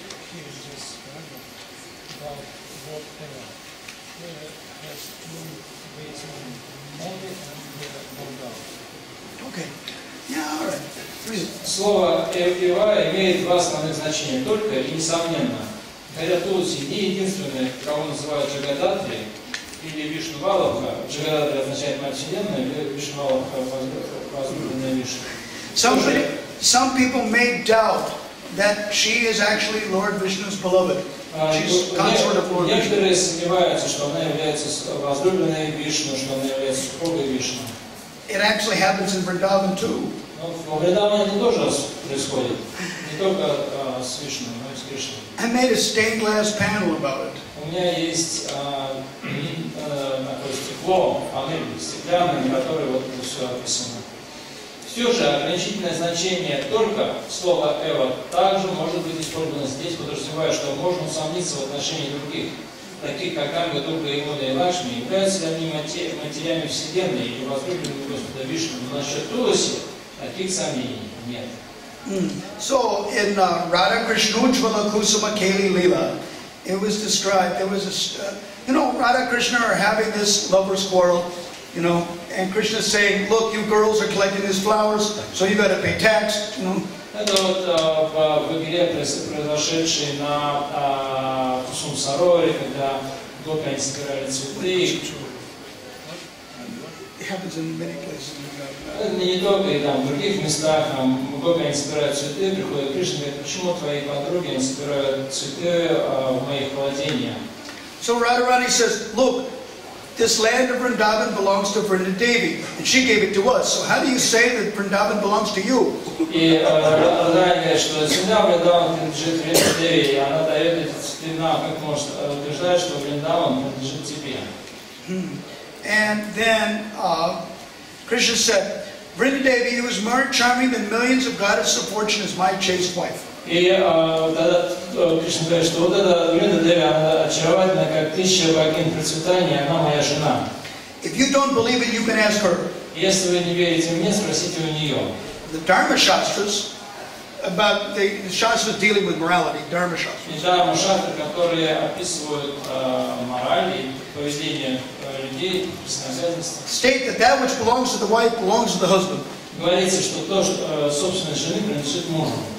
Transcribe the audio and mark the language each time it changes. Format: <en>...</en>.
<en>Here is this paragraph about whatever. There has two ways only and one down. Okay. Yeah, all right. Read it.</en> <ru>Слово «эва» имеет два основных значения, только и несомненно. Хотя Тулси не единственный, кого называют Джагадатри или Вишнувалабха. Джагадатри означает Мать Вселенной, или Вишнувалабха возлюбленная Вишну.</ru> <en>Some people may doubt that she is actually Lord Vishnu's beloved. She's consort of Lord Vishnu.</en> <ru>Некоторые сомневаются, что она является возлюбленной Вишну, что она является супругой Вишну.</ru> <en>It actually happens in Vrindavan too.</en> <ru>Но в Вриндаване это тоже происходит. Не только с Вишну, но и с Кришной.</ru> <en>I made a stained glass panel about it.</en> <ru>У меня есть такое стекло, панель стеклянная, на которой вот это все описано. Все же ограничительное значение только слова «эва» также может быть использовано здесь, подразумевая, что можно усомниться в отношении других, таких как Ганга, Дурга, Ямуна и Лакшми, являются ли они матерями Вселенной или возлюбленными Господа Вишну. Но насчет Туласи таких сомнений нет.</ru> <en>So in Radha Krishna Ujjvala Kusuma Keli Leela, it was described, there was a, Radha Krishna are having this lover's quarrel, and Krishna saying, look, you girls are collecting these flowers, so you got to pay tax,</en> <ru>Это вот в игре, произошедшей на Кусум Сароре, когда гопи они собирали цветы.</ru> <en>It happens in many places.</en> <ru>Не только и там, в других местах, гопи они собирают цветы, приходят Кришна и говорит, почему твои подруги не собирают цветы в моих владениях?</ru> <en>So Radharani says, look, this land of Vrindavan belongs to Vrindadevi, and she gave it to us. So how do you say that Vrindavan belongs to you?</en> <ru>И Радharani говорит, что земля Вриндаван принадлежит Вриндадеви, и она дает эти цветы нам, как может утверждать, что Вриндаван принадлежит тебе.</ru> <en>And then Krishna said, Vrindadevi, who is more charming than millions of goddesses of fortune, is my chaste wife.</en> <ru>И тогда Кришна говорит, что вот эта Вриндадеви, она очаровательна, как тысяча богинь процветания, она моя жена.</ru> <en>If you don't believe it, you can ask her.</en> <ru>Если вы не верите мне, спросите у нее.</ru> <en>The Dharma Shastras, about the Shastras dealing with morality, Dharma Shastras.</en> <ru>И Дharma шастры, которые описывают мораль и поведение людей, присоединительства.</ru> <en>State that that which belongs to the wife belongs to the husband.</en> <ru>Говорится, что то, что собственность жены принадлежит мужу.</ru>